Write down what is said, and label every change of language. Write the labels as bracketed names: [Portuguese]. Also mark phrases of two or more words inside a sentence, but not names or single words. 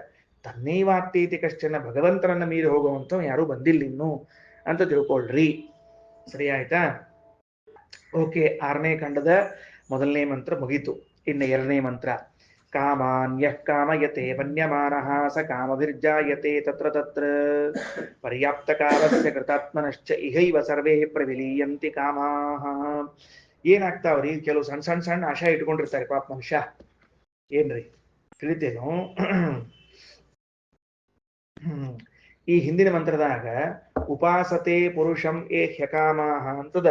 [Sanskrit] ತನ್ನೈವಾತ್ತೀತಿ ಕಶ್ಚನ, [Kannada] ಭಗವಂತನನ್ನ ಮೀರಿ ಹೋಗುವಂತ ಯಾರು ಬಂದಿಲ್ಲ ಇನ್ನು ಅಂತ ತಿಳ್ಕೊಳ್ರಿ. ಸರಿ ಆಯ್ತಾ? ಓಕೆ, 6ನೇ ಖಂಡದ ಮೊದಲನೇ ಮಂತ್ರ ಮುಗೀತು. ಇನ್ನು 2ನೇ ಮಂತ್ರ, [Sanskrit] ಕಾಮಾನ್ಯಃ ಕಾಮಯತೆ ಮನ್ಯಮಾನಃ ಸ ಕಾಮಭಿರ್ಜಾಯತೆ ತತ್ರ ತತ್ರ ಪರ್ಯಾಪ್ತ ಕಾಲಸ್ಯ ಕೃತಾತ್ಮನಶ್ಚ ಇಹೈವ ಸರ್ವೇ ಪ್ರವಿಲೀಯಂತಿ ಕಾಮಾಹ. [Kannada] ಏನಾಗ್ತಾವ್ರಿ, ಕೆಲವು ಸಣ್ಣ ಸಣ್ಣ ಸಣ್ಣ ಆಶಾ ಇಟ್ಕೊಂಡಿರ್ತಾರೆ ಪಾಪ ಮನುಷ್ಯ. ಏನ್ರಿ ತಿಳಿತೇನು? ಈ ಹಿಂದಿನ ಮಂತ್ರದಾಗ [Sanskrit] ಉಪಾಸತೆ ಪುರುಷಂ ಏ ಹ್ಯಕಾಮಾಹ [Kannada] ಅಂತದ.